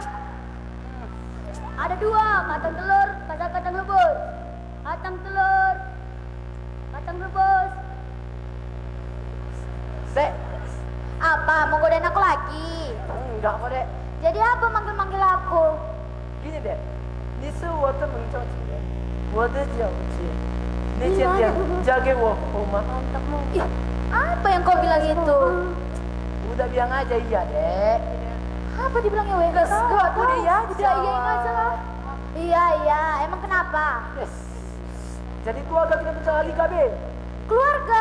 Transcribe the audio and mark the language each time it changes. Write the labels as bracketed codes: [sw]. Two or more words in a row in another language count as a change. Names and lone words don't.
[id] Ada dua, kacang telur, kacang rebus. Kacang telur, kacang rebus. Dek, Apa? Mau godain aku lagi? Enggak kok, Dek. Jadi apa manggil-manggil aku? Gini, Dek. [zh] 你是我的梦中情人，我的小姐。你今天嫁给我好吗？ [id] Ih, apa yang kau bilang itu? Udah bilang aja iya, Dek. Apa dibilangnya weh? Gas, aku deh ya, Udah iyain aja lah. Iya, emang kenapa? Yes. Jadi keluarga kita mencari KB. Keluarga?